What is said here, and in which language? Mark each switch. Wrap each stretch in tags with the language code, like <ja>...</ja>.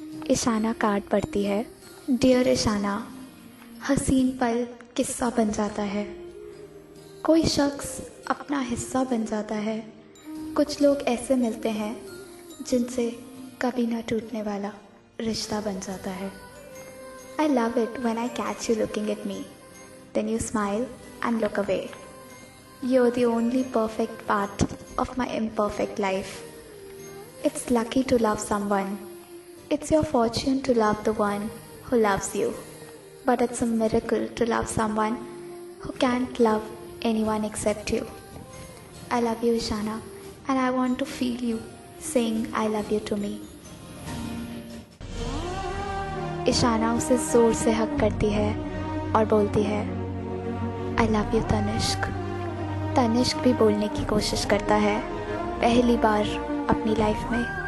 <hi>Ishana card पढ़ती है। Dear Ishana, हसीन पल किस्सा बन जाता है। कोई शख्स अपना हिस्सा बन जाता है। कुछ लोग ऐसे मिलते हैं जिनसे कभी ना टूटने वाला रिश्ता बन जाता है।</hi> <en>I love it when I catch you looking at me. Then you smile and look away. You're the only perfect part of my imperfect life. It's lucky to love someone. It's your fortune to love the one who loves you. But it's a miracle to love someone who can't love anyone except you. I love you, Ishana, and I want to feel you saying I love you to me.</en> <hi>Ishana उसे जोर से हक करती है और बोलती है</hi> <en>I love you</en> <hi>Tanishq. Tanishq भी बोलने की कोशिश करता है पहली बार अपनी लाइफ में।</hi>